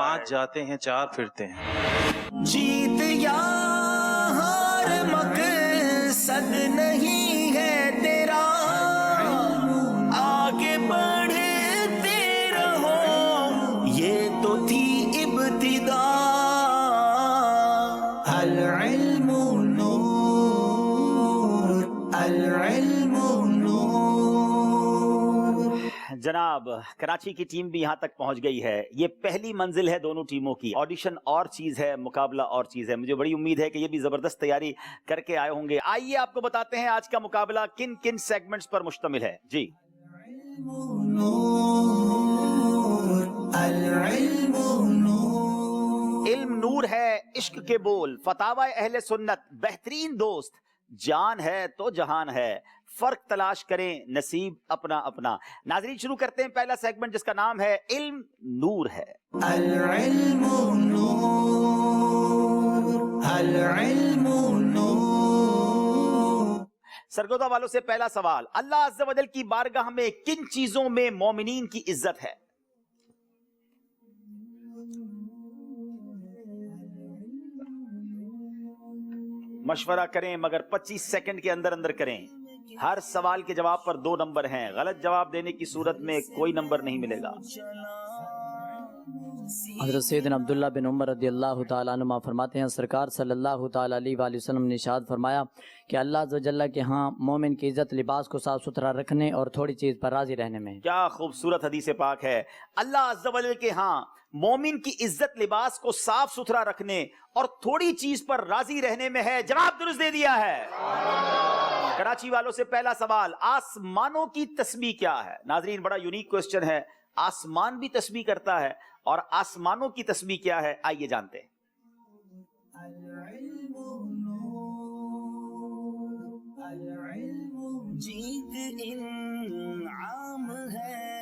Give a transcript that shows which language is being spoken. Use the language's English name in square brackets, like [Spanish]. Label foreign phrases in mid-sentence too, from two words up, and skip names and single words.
[Urdu] پانچ جاتے ہیں چار پھرتے ہیں. جیت یا ہار مقصد نہیں ہے تیرا، آگے بڑھتے رہو، یہ تو تھی ابتدا. [Arabic] العلم نور، العلم نور. [Urdu] جناب کراچی کی ٹیم بھی یہاں تک پہنچ گئی ہے. یہ پہلی منزل ہے دونوں ٹیموں کی۔ آڈیشن اور چیز ہے، مقابلہ اور چیز ہے. مجھے بڑی امید ہے کہ یہ بھی زبردست تیاری کر کے آئے ہوں گے۔ آئیے آپ کو بتاتے ہیں آج کا مقابلہ کن کن سیگمنٹس پر مشتمل ہے. جی علم نور ہے، عشق کے بول، فتاویٰ اہل سنت، بہترین دوست، جان ہے تو جہان ہے، فرق تلاش کریں نصیب اپنا اپنا. ناظرین شروع کرتے ہیں پہلا سیگمنٹ جس کا نام ہے علم نور ہے. [Arabic] العلم نور، العلم نور. [Urdu] سرگودھا والوں سے پہلا سوال، اللہ [Arabic] عز وجل [Urdu] کی بارگاہ میں کن چیزوں میں مومنین کی عزت ہے? مشورہ کریں مگر 25 سیکنڈ کے اندر اندر کریں. ہر سوال کے جواب پر 2 نمبر ہیں۔ غلط جواب دینے کی صورت میں کوئی نمبر نہیں ملے گا. حضرت سیدنا عبداللہ بن عمر [Arabic] رضی اللہ تعالیٰ عنہما [Urdu] فرماتے ہیں، سرکار [Arabic] صلی اللہ تعالیٰ علیہ وسلم [Urdu] نے ارشاد فرمایا کہ اللہ [Arabic] عز وجل [Urdu] کے یہاں مومن کی عزت لباس کو صاف ستھرا رکھنے اور تھوڑی چیز پر راضی رہنے میں. کیا خوبصورت حدیث پاک ہے۔ اللہ [Arabic] عز وجل [Urdu] کے یہاں مومن کی عزت لباس کو صاف ستھرا رکھنے اور تھوڑی چیز پر راضی رہنے میں ہے. جواب درست دے دیا ہے. کراچی والوں سے پہلا سوال، آسمانوں کی تسبیح کیا ہے؟ ناظرین بڑا یونیک کوسچن ہے، آسمان بھی تسبیح کرتا ہے اور آسمانوں کی تسبیح کیا ہے؟ آئیے جانتے ہیں۔ جیت انعام ہے۔